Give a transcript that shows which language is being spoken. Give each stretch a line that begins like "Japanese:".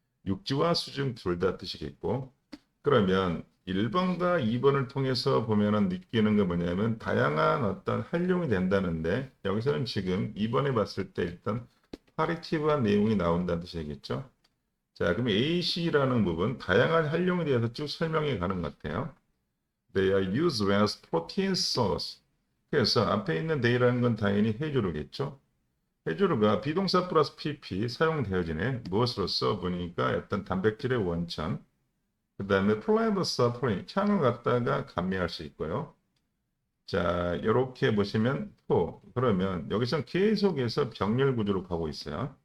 Korean: 육지와 수중 둘 다 뜻이겠고 그러면 1번과 2번을 통해서 보면은 느끼는 게 뭐냐면 다양한 어떤 활용이 된다는데 여기서는 지금 2번에 봤을 때 일단 파리티브한 내용이 나온다는 뜻이겠죠. 자, 그럼 AC라는 부분 다양한 활용에 대해서 쭉 설명해 가는 것 같아요.
English: They are used as protein source.
Korean: 그래서 앞에 있는 they라는 건 당연히 해조류겠죠. 해조류가 비동사 플러스 PP 사용되어지네. 무엇으로써 보니까 어떤 단백질의 원천 그 다음에 플라이버 서플링, 창을 갖다가 감미할 수 있고요. 자, 이렇게 보시면 포. 그러면 여기서 계속해서 병렬 구조로 가고 있어요.